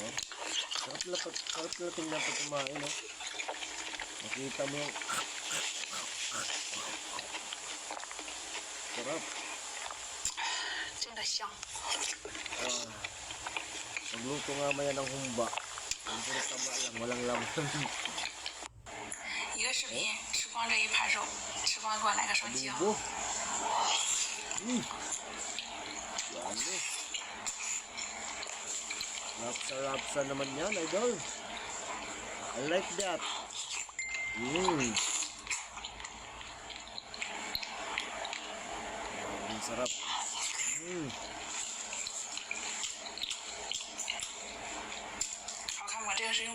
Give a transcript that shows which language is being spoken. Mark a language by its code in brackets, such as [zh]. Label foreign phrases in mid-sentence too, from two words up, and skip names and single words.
[tl] Sarap na tingnan pag kumain, no? Makita mo yung sarap. [zh] 真的香。 [tl] Magluto nga maya ng humba. Ang puro taba lang, walang laman. [zh] 一个视频吃光这一盘肉，吃光给我来个双击哦。 [tl] Libo. Yummy. Rapsa naman yan, idol. [en] I like that. [tl] Ang sarap. [zh] 好看吗？这个是用。